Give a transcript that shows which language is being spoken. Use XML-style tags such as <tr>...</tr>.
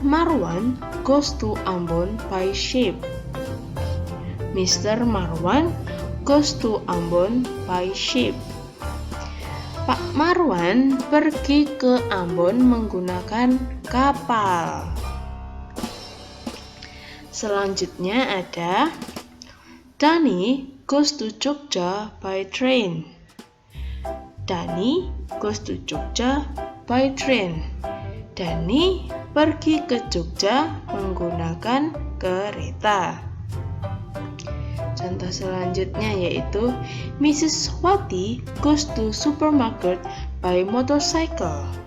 <en>Marwan goes to Ambon by ship. Mr. Marwan goes to Ambon by ship.</en> <id>Pak Marwan pergi ke Ambon menggunakan kapal. Selanjutnya ada</id> <en>Dani goes to Jogja by train. Dani goes to Jogja by train.</en> <id>Dani pergi ke Jogja menggunakan kereta. Contoh selanjutnya yaitu Mrs.</id> <en>Wati goes to supermarket by motorcycle.</en>